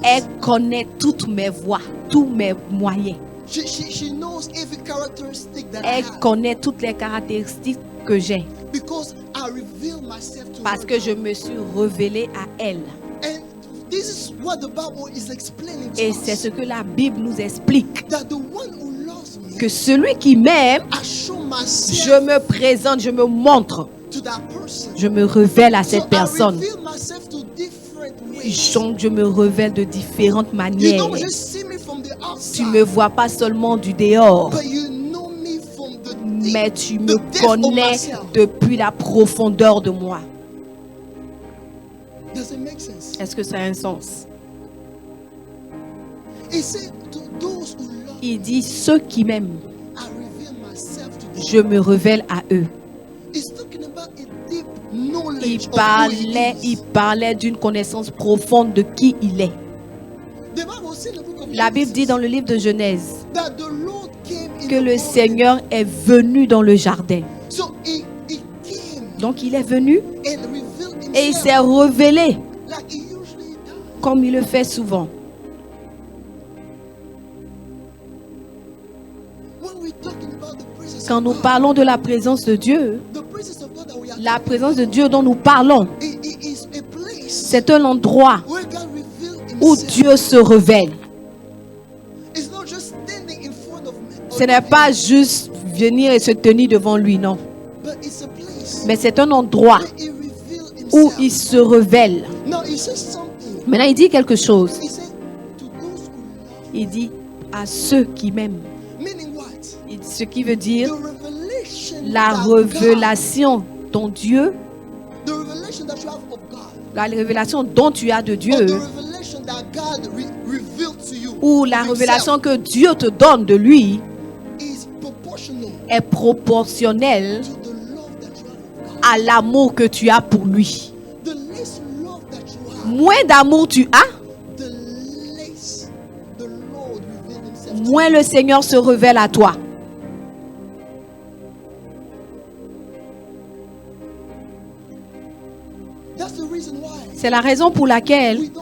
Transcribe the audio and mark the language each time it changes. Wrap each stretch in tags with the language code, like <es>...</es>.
<fr>elle connaît toutes mes voies, tous mes moyens.</fr> <en>She knows every characteristic that I</en> <fr>Elle</fr> <en>have.</en> <fr>connaît toutes les caractéristiques que j'ai</fr> <en>Because I reveal myself to</en> <fr>parce</fr> <en>her.</en> <fr>que je me suis révélée à elle.</fr> <en>And this is what the Bible is explaining to</en> <fr>Et</fr> <en>us.</en> <fr>c'est ce que la Bible nous explique.</fr> <en>That the one who loves me,</en> <fr>Que celui qui m'aime,</fr> <en>I show myself</en> <fr>je me présente, je me montre,</fr> <en>to that person.</en> <fr>je me révèle à</fr> <en>So</en> <fr>cette</fr> <en>I</en> <fr>personne.</fr> <en>reveal myself to different ways.</en> <fr>Donc, je me révèle de différentes</fr> <en>You</en> <fr>manières.</fr> <en>don't just see me from the</en> <fr>Tu</fr> <en>outside,</en> <fr>me vois pas seulement du dehors,</fr> <en>but you know me from the deep,</en> <fr>mais tu</fr> <en>the</en> <fr>me</fr> <en>depth of</en> <fr>connais</fr> <en>myself.</en> <fr>depuis la profondeur de moi.</fr> <en>Does it make sense?</en> <fr>Est-ce que ça a un sens?</fr> <en>He said to those who love me,</en> <fr>Il dit, ceux qui m'aiment,</fr> <en>I reveal myself to them.</en> <fr>je me révèle à eux.</fr> <en>He's talking about a deep</en> <fr>Il</fr> <en>knowledge of</en> <fr>parlait,</fr> <en>who he is.</en> <fr>d'une connaissance profonde de qui il est.</fr> <en>The Bible says in the book of</en> <fr>La Bible dit</fr> <en>Genesis</en> <fr>dans le livre de Genèse</fr> <en>that the Lord came in</en> <fr>que</fr> <en>the</en> <fr>le</fr> <en>garden.</en> <fr>Seigneur est venu dans le jardin.</fr> <en>So he came</en> <fr>Donc il est venu</fr> <en>and revealed</en> <fr>et il</fr> <en>himself</en> <fr>s'est révélé</fr> <en>like he usually does.</en> <fr>comme il le fait souvent.</fr> <en>When we're talking about the presence</en> <fr>Quand</fr> <en>of</en> <fr>nous</fr> <en>God,</en> <fr>parlons de la présence de Dieu,</fr> <en>the presence of God that we are</en> <fr>la présence de Dieu dont nous parlons,</fr> <en>it is a place</en> <fr>c'est un endroit</fr> <en>where God revealed</en> <fr>où</fr> <en>himself.</en> <fr>Dieu se révèle.</fr> <en>It's not just standing in front of me,</en> <fr>Ce n'est pas juste venir et se tenir devant lui, non.</fr> <en>but it's a place</en> <fr>Mais c'est un endroit</fr> <en>where he revealed</en> <fr>où</fr> <en>himself.</en> <fr>il se révèle.</fr> <en>Now he says something.</en> <fr>Maintenant, il dit quelque chose.</fr> <en>He said to those who love,</en> <fr>Il dit à ceux qui m'aiment.</fr> <en>meaning what?</en> <fr>Ce qui veut dire</fr> <en>The revelation</en> <fr>la</fr> <en>that God-</en> <fr>révélation dont Dieu,</fr> <en>the revelation that you have of God,</en> <fr>la révélation dont tu as de</fr> <en>or</en> <fr>Dieu,</fr> <en>the revelation that God revealed to you,</en> <fr>ou la</fr> <en>himself,</en> <fr>révélation que Dieu te donne de lui,</fr> <en>is proportional</en> <fr>est proportionnelle</fr> <en>to the love that you have of God.</en> <fr>à l'amour que tu as pour lui.</fr> <en>The less love that you have,</en> <fr>Moins d'amour tu as,</fr> <en>the less the Lord revealed himself to</en> <fr>moins</fr> <en>you.</en> <fr>le Seigneur se révèle à toi.</fr> <en>That's the reason why</en> <fr>C'est la raison pour laquelle</fr>